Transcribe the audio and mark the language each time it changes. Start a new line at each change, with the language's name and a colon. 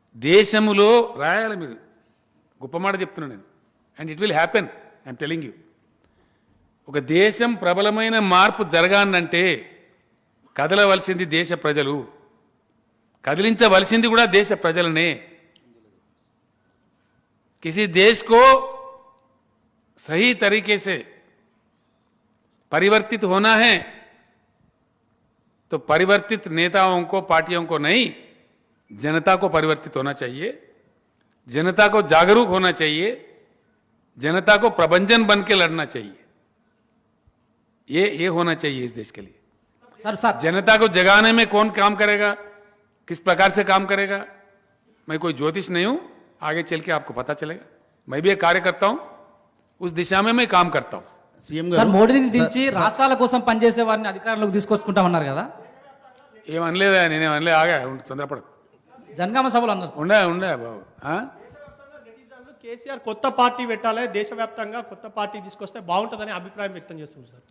Telugu: దేశములో రాయాలి మీరు, గొప్ప మాట చెప్తున్నాను నేను.
English: And it will happen, I'm telling you.
Telugu: ఒక దేశం ప్రబలమైన మార్పు జరగాలంటే కదలవలసింది దేశ ప్రజలు, కదిలించవలసింది కూడా దేశ ప్రజలనే.
Hindi: किसी देश को सही तरीके से परिवर्तित होना है तो परिवर्तित नेताओं को, पार्टियों को नहीं, जनता को परिवर्तित होना चाहिए, जनता को जागरूक होना चाहिए, जनता को प्रबंधन बन के लड़ना चाहिए. ये होना चाहिए इस देश के लिए. सर जनता को जगाने में कौन काम करेगा, किस प्रकार से काम करेगा, मैं कोई ज्योतिष नहीं हूं, आगे चल के आपको पता चलेगा. मैं भी एक कार्य करता हूं, उस दिशा में मैं काम करता हूं.
Telugu: సార్ మోడీని దించి రాష్ట్రాల కోసం పనిచేసే వారిని అధికారంలోకి తీసుకొచ్చుకుంటామన్నారు కదా. ఏమనలేదా, నేనేమనలే, ఆగా తొందరపడకు. జనగామ సభలు అన్నారు. ఉండే బాబు. కేసీఆర్ కొత్త పార్టీ పెట్టాలి, దేశవ్యాప్తంగా కొత్త పార్టీ తీసుకొస్తే బాగుంటుందని అభిప్రాయం వ్యక్తం చేస్తుంది సార్.